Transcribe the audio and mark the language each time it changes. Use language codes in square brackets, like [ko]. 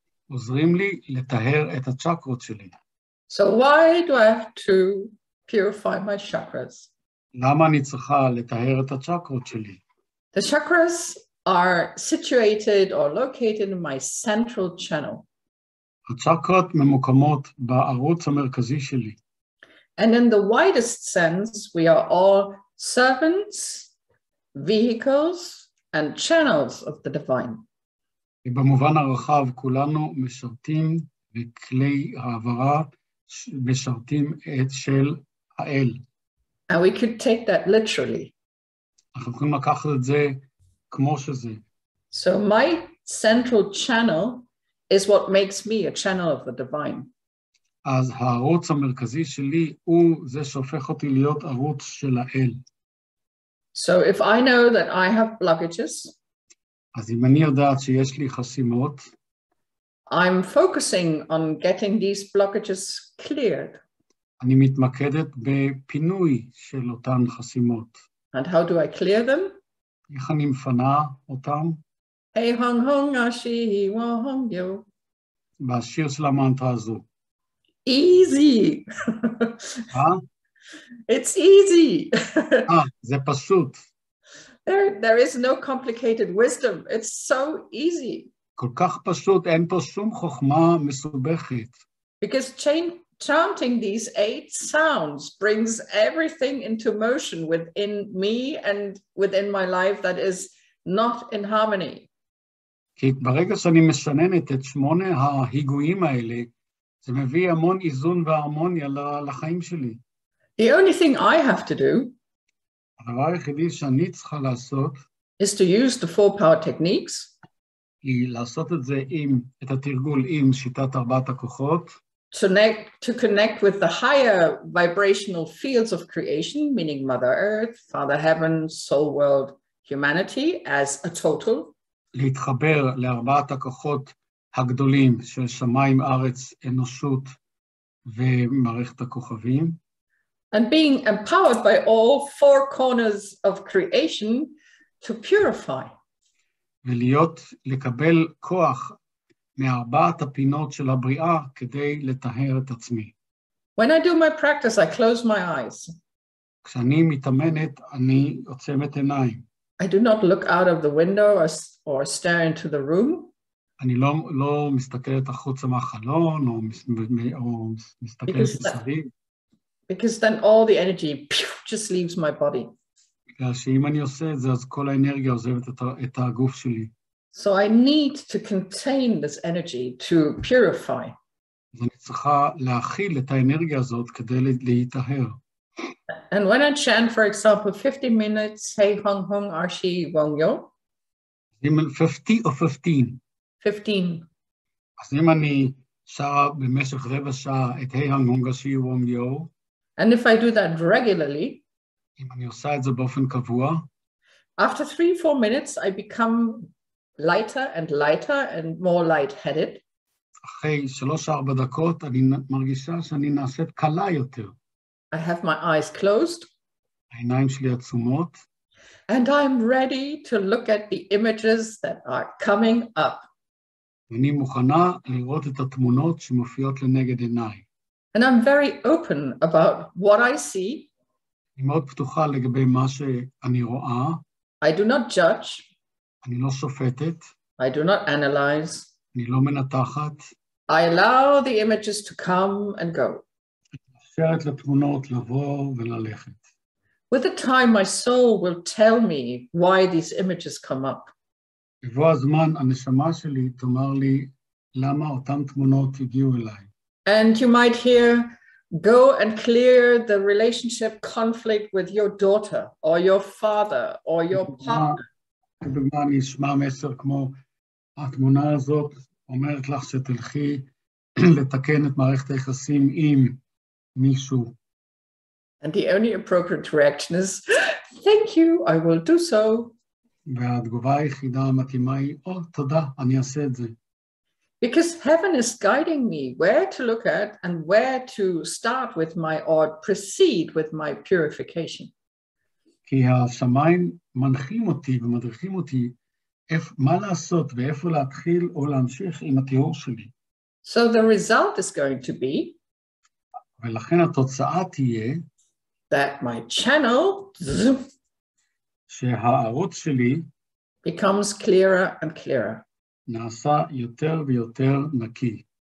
[he] עוזרים לי לטהר את הצ'קרות שלי. [en] So why do I have to purify my chakras? [he] למה אני צריכה לטהר את הצ'קרות שלי? [en] The chakras are situated or located in my central channel. [he] הצ'קרות ממוקמות בערוץ המרכזי שלי. [en] And in the widest sense, we are all servants, vehicles, and channels of the divine. [he] במובן הרחב, כולנו משרתים וכלי העברה משרתים את של האל. [en] And we could take that literally. [he] אנחנו יכולים לקחת את זה כמו שזה. [en] So my central channel is what makes me a channel of the divine. [he] אז הערוץ המרכזי שלי הוא זה שהופך אותי להיות ערוץ של האל. [en] So if I know that I have blockages, [he] אז אם אני יודעת שיש לי חסימות, [en] I'm focusing on getting these blockages cleared. [he] אני מתמקדת בפינוי של אותן חסימות. [en] And how do I clear them? [he] איך אני מפנה אותם? Hey hong hong ashi wong yo. בשיר של המנטרה הזו. [en] Easy. It's easy. [he] זה פשוט. [en] There is no complicated wisdom. It's so easy. [he] כל כך פשוט, אין פה שום חוכמה מסובכת. [en] Because chanting these 8 sounds brings everything into motion within me and within my life that is not in harmony. [he] כי ברגע שאני משננת את 8 ההיגויים האלה, זה מביא המון איזון והרמוניה לחיים שלי. [en] The only thing I have to do [he] הדבר היחידי שאני צריכה לעשות, [en] is to use the 4 power techniques, [he] היא לעשות את זה את התרגול עם שיטת 4 הכוחות, [en] to connect with the higher vibrational fields of creation, meaning Mother Earth, Father Heaven, Soul World, humanity as a total. [he] להתחבר ל4 הכוחות הגדולים של שמיים, ארץ, אנושות ומערכת הכוכבים. [en] And being empowered by all 4 corners of creation to purify. [he] לקבל כוח מ4 הפינות של הבריאה כדי לטהר את עצמי. [en] When I do my practice, I close my eyes. [he] כשאני מתאמנת, אני עוצמת עיניים. [en] I do not look out of the window or stare into the room. [he] אני לא מסתכלת החוצה מהחלון, או מסתכלת מסביב. [en] Because then all the energy just leaves my body. [he] בגלל שאם אני עושה את זה, אז כל האנרגיה עוזבת את הגוף שלי. [en] So I need to contain this energy to purify. [he] אז אני צריכה להכיל את האנרגיה הזאת כדי להיטהר. [en] And when I chant, for example, 50 minutes, Hey Hong Hong Arshi Wong Yo. [he] 50 או 15? 15. אז אם אני שרה במשך רבע שעה את Hey Hong Hong Arshi Wong Yo, [en] and if I do that regularly, [he] אם אני עושה את זה באופן קבוע, [en] after 3-4 minutes, I become lighter and lighter and more light-headed. [he] אחרי 3-4 דקות, אני מרגישה שאני נעשית קלה יותר. [en] I have my eyes closed. [he] העיניים שלי עצומות. [en] And I'm ready to look at the images that are coming up. [he] אני מוכנה לראות את התמונות שמופיעות לנגד עיניי. [en] And I'm very open about what I see. [he] אני מאוד פתוחה לגבי מה שאני רואה. [en] I do not judge. [he] אני לא שופטת. [en] I do not analyze. [he] אני לא מנתחת. [en] I allow the images to come and go. [he] מאפשרת לתמונות לבוא וללכת. [en] With the time, my soul will tell me why these images come up. [he] בבוא הזמן, הנשמה שלי תאמר לי למה אותן תמונות הגיעו אליי. [en] And you might hear, go and clear the relationship conflict with your daughter or your father or your partner. [he] כדוגמה, אני אשמע מסר כמו התמונה הזאת אומרת לך שתלכי לתקן את מערכת היחסים עם מישהו. [en] And the only appropriate reaction is, thank you, I will do so. [he] והתגובה היחידה המתאימה היא, תודה, אני אעשה את זה. [en] Because heaven is guiding me where to look at and where to start with or proceed with my purification. [he] כי השמיים מנחים אותי ומדריכים אותי מה לעשות ואיפה להתחיל או להמשיך עם התיאור שלי. [en] So the result is going to be [he] ולכן התוצאה תהיה [en] that my channel [he] שהערוץ שלי [en] becomes clearer and clearer. [he] נעשה יותר ויותר נקי.